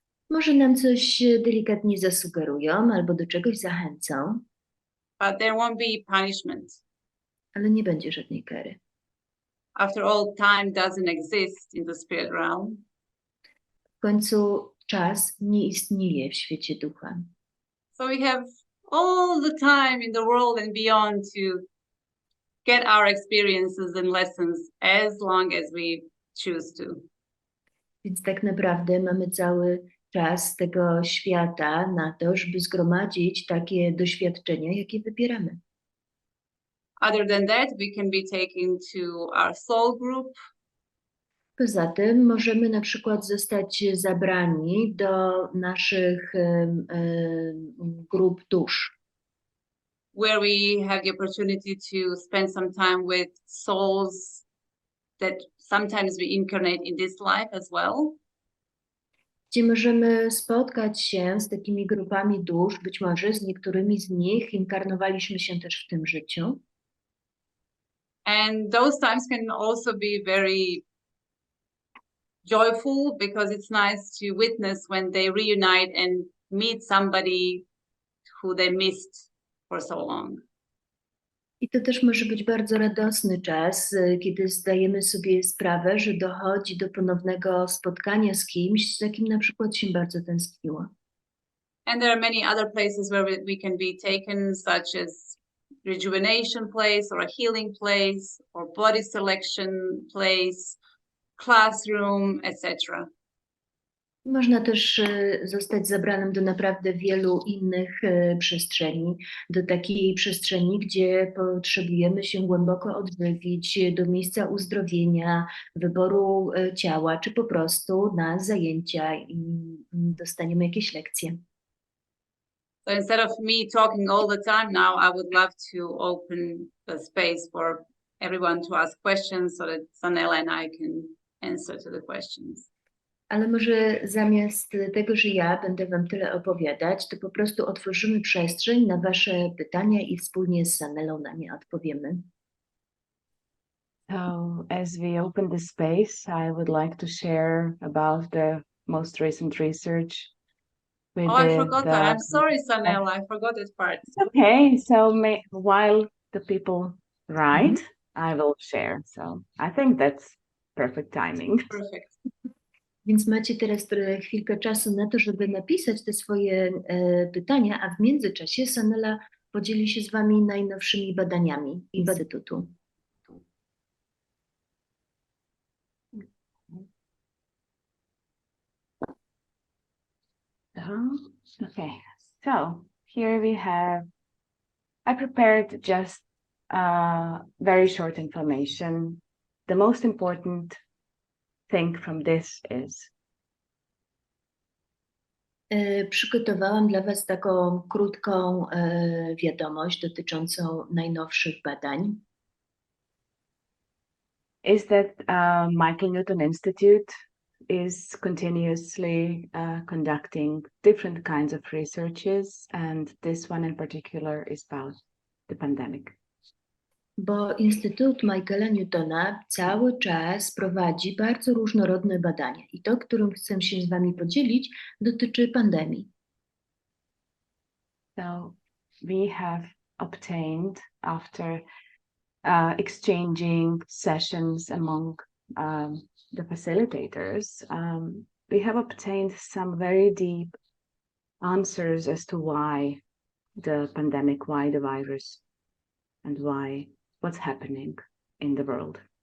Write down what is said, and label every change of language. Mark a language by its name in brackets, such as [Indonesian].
[Polish] Może nam coś delikatnie zasugerują albo do czegoś zachęcą, [English] But there won't be punishment. [Polish] ale nie będzie żadnej kary. [English] After all, time doesn't exist in the spirit realm. [Polish] W końcu czas nie istnieje w świecie ducha. [English] So we have all the time in the world and beyond to get our experiences and lessons as long as we choose to. [Polish] Więc tak naprawdę mamy cały czas tego świata na to, żeby zgromadzić takie doświadczenia, jakie wybieramy. [English] Other than that, we can be taken to our soul group, [Polish] Poza tym możemy na przykład zostać zabrani do naszych grup dusz, [English] where we have the opportunity to spend some time with souls that sometimes we incarnate in this life as well. [Polish] gdzie możemy spotkać się z takimi grupami dusz, być może z niektórymi z nich inkarnowaliśmy się też w tym życiu. [English] And those times can also be very joyful because it's nice to witness when they reunite and meet somebody who they missed for so long. [Polish] I to też może być bardzo radosny czas, kiedy zdajemy sobie sprawę, że dochodzi do ponownego spotkania z kimś, za kim na przykład się bardzo tęskniło. [English] And there are many other places where we can be taken, such as rejuvenation place or a healing place or body selection place, classroom, etc. [Polish] Można też zostać zabranym do naprawdę wielu innych przestrzeni, do takiej przestrzeni, gdzie potrzebujemy się głęboko odżywić, do miejsca uzdrowienia, wyboru ciała, czy po prostu na zajęcia i dostaniemy jakieś lekcje. [English] So instead of me talking all the time now, I would love to open the space for everyone to ask questions so that Sanela and I can answer to the questions. [Polish] Ale może zamiast tego, że ja będę wam tyle opowiadać, to po prostu otworzymy przestrzeń na wasze pytania i wspólnie z Sanelą na nie odpowiemy. [English] So as we open the space, I would like to share about the most recent research. Oh, I forgot that. I'm sorry, Sanela. I forgot that part. It's okay. So while the people write, I will share. So I think that's perfect timing. Perfect. [Polish] Więc macie teraz chwilkę czasu na to, żeby napisać te swoje pytania, a w międzyczasie Sanela podzieli się z wami najnowszymi badaniami Instytutu. [English] Okay, so here we have, I prepared just very short information. The most important thing from this is [Polish] Przygotowałam dla was taką krótką wiadomość dotyczącą najnowszych badań. [English] Is that Michael Newton Institute is continuously conducting different kinds of researches, and this one in particular is about the pandemic. [Polish] Bo Instytut Michaela Newtona cały czas prowadzi bardzo różnorodne badania i to, którym chcę się z wami podzielić, dotyczy pandemii. [English] So we have obtained, after exchanging sessions among the facilitators, we have obtained some very deep answers as to why the pandemic, why the virus, and what's happening in the world.